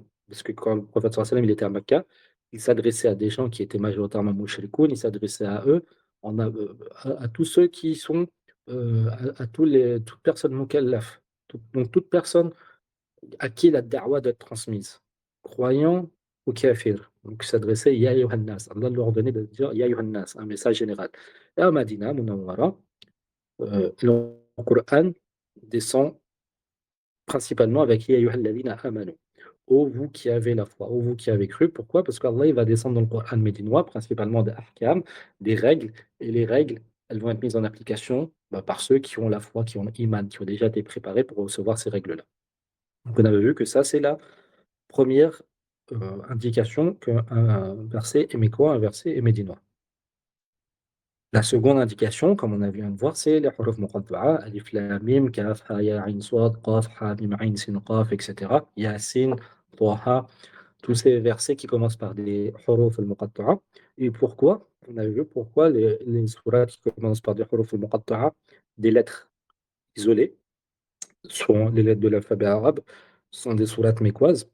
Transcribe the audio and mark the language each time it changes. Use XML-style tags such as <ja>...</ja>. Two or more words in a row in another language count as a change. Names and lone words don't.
<fr>Parce que quand le prophète</fr> <ar>صلى الله عليه وسلم,</ar> <fr>il était à Mecca, il s'adressait à des gens qui étaient majoritairement mouchrikoun, il s'adressait à eux, à tous ceux qui sont, à toute personne mukallaf. Donc toute personne à qui la da'wa doit être transmise, croyant ou kafir. Donc, il s'adressait</fr> <ar>يا أيها الناس.</ar> <fr>Allah leur ordonnait de dire</fr> <ar>يا أيها الناس,</ar> <fr>un message général. Et à Madina, Munawwara, le Coran descend principalement avec</fr> <ar>يا أيها الذين آمنوا.</ar> <fr>Ô vous qui avez la foi, ô vous qui avez cru. Pourquoi? Parce qu'Allah il va descendre dans le Coran médinois, principalement des ahkam, des règles, et les règles, elles vont être mises en application bah, par ceux qui ont la foi, qui ont l'iman, qui ont déjà été préparés pour recevoir ces règles-là. Donc, on avait vu que ça, c'est la première indication qu'un verset est mécois, un verset est médinois. La seconde indication, comme on a vient de voir, c'est les</fr> <ar>حروف مقطعة, ألف لام ميم كاف ها يا عين صاد قاف ها ميم عين سين قاف,</ar> <fr>etc. Yasin, Taha, tous ces versets qui commencent par des</fr> <ar>الحروف المقطعة.</ar> <fr>Et pourquoi? On a vu pourquoi les sourates qui commencent par des</fr> <ar>الحروف المقطعة,</ar> <fr>des lettres isolées, sont les lettres de l'alphabet arabe, sont des sourates mécoises.</fr>